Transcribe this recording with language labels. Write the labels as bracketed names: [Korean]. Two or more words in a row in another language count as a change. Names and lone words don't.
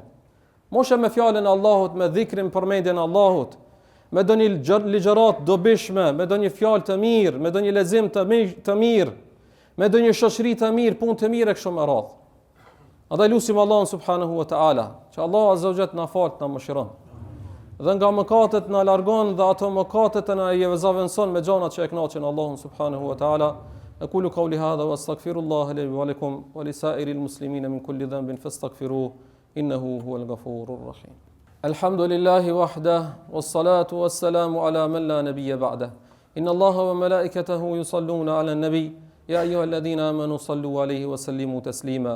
[Albanian] Moshe me fjalën e Allahut, me dhikrin, përmendjen e Allahut, me ndonjë ligjërat dobishme, me ndonjë fjalë të mirë, me ndonjë lexim të mirë, me ndonjë shoqëri të mirë, punë të mirë e kështu me radhë. Andaj lutim Allahun [Arabic] سبحانه وتعالى, [Albanian] që Allahu [Arabic] عز وجل [Albanian] na fal, na mëshiron. Dhe nga mëkatet na largon dhe ato mëkatet na jevëzaventson me gjanat që e kënaqin Allahun [Arabic] سبحانه وتعالى. أقول قولي هذا وأستغفر الله لي ولكم ولسائر المسلمين من كل ذنب فاستغفروه إنه هو الغفور الرحيم. الحمد لله وحده والصلاة والسلام على من لا نبي بعده. إن الله وملائكته يصلون على النبي يا أيها الذين آمنوا صلوا عليه وسلموا تسليما.